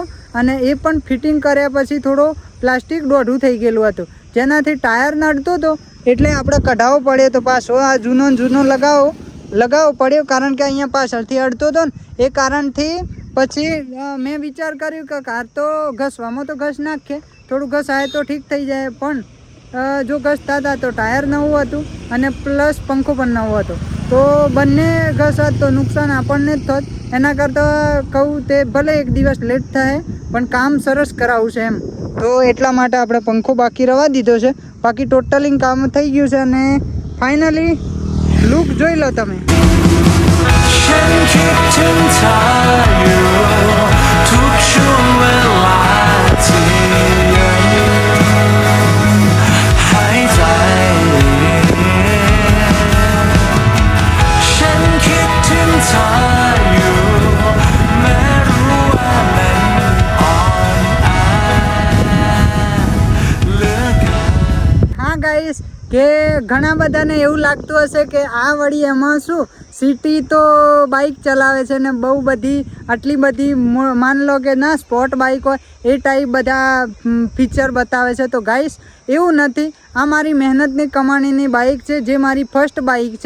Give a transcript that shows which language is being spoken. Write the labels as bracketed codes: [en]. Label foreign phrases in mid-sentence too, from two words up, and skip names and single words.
[gu] અને એ પણ ફિટિંગ કર્યા પછી થોડો પ્લાસ્ટિક દોઢું થઈ ગયેલું હતું, જેનાથી ટાયર નડતો હતો એટલે આપણે કઢાવવો પડ્યો તો પાછો આ જૂનો લગાવવો પડ્યો, કારણ કે અહીંયા પાછળથી અડતો હતો ને એ કારણથી પછી મેં વિચાર કર્યું કે કાર તો ઘસવામાં તો ઘસ નાખીએ, થોડું ઘસાય તો ઠીક થઈ જાય, પણ જો ઘસતા હતા તો ટાયર નવું હતું અને પ્લસ પંખો પણ નવો હતો, તો બંને ઘસાત તો નુકસાન આપણને જ થોત. એના કરતાં કહું તે ભલે એક દિવસ લેટ થાય પણ કામ સરસ કરાવવું છે એમ, તો એટલા માટે આપણે પંખો બાકી રવા દીધો છે. બાકી ટોટલિંગ કામ થઈ ગયું છે અને [en] finally look [gu] જોઈ લો તમે. [th] ฉันคิดถึงเธออยู่ทุกช่วงเวลาที่ยังหายใจฉันคิดถึงเธออยู่แม้รู้ว่ามันอ่อนแอเหลือเกิน [gu] હા ગાઈસ, કે ઘણા બધાને એવું લાગતું હશે કે આ વળી એમાં શું સિટી તો બાઇક ચલાવે છે ને બહુ બધી આટલી બધી માન લો કે ના [en] sport bike [gu] હોય એ ટાઈપ બધા ફીચર બતાવે છે. તો ગાઈસ એવું નથી, આ મારી મહેનતની કમાણીની બાઇક છે, જે મારી [en] first bike [gu] છે.